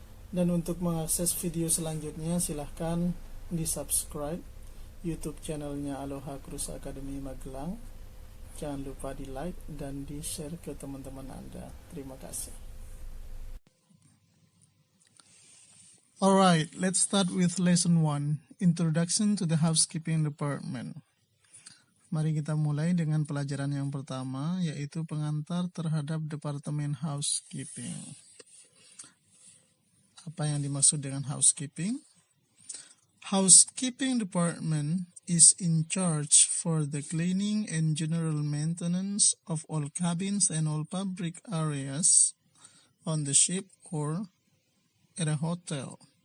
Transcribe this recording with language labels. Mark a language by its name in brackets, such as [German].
[Indonesian] Dan untuk mengakses video selanjutnya, silahkan di-subscribe YouTube channelnya Aloha Course Academy Magelang. Jangan lupa di-like dan di-share ke teman-teman Anda. Terima kasih. [English] Alright, let's start with lesson 1, Introduction to the Housekeeping Department. [Indonesian] Mari kita mulai dengan pelajaran yang pertama, yaitu pengantar terhadap Departemen Housekeeping. Apa yang dimaksud dengan housekeeping? [English] Housekeeping Department is in charge for the cleaning and general maintenance of all cabins and all public areas on the ship or at a hotel.